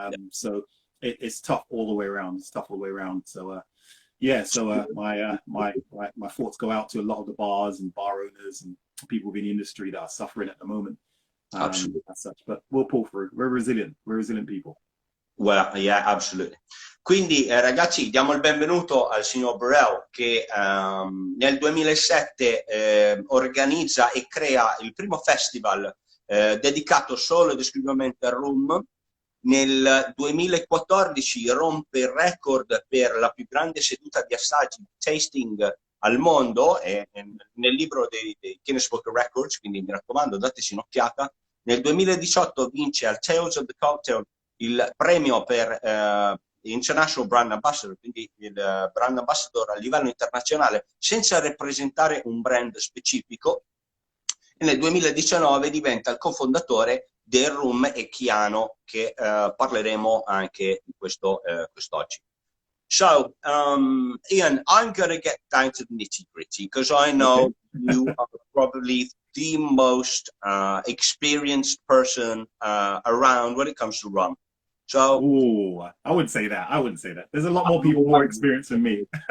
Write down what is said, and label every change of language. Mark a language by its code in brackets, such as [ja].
[en] So it's tough all the way around. It's tough all the way around. So my thoughts go out to a lot of the bars and bar owners and people in the industry that are suffering at the moment. As such, but we'll pull through. We're resilient people. Well, yeah, absolutely. [it] Quindi ragazzi, diamo il benvenuto al signor Burrell che nel 2007 organizza e crea il primo festival dedicato solo ed esclusivamente al rum. Nel 2014 rompe il record per la più grande seduta di assaggi, tasting al mondo, nel libro dei Guinness World Records, quindi mi raccomando, dateci un'occhiata. Nel 2018 vince al Tales of the Cocktail il premio per International Brand Ambassador, quindi il brand ambassador a livello internazionale, senza rappresentare un brand specifico. E nel 2019 diventa il cofondatore del rum Akiana, che parleremo anche di quest'oggi. [en] So, Ian, I'm going to get down to the nitty-gritty because I know you are probably the most experienced person around when it comes to rum. So, ooh, I wouldn't say that. I wouldn't say that. There's a lot more people more experienced than me.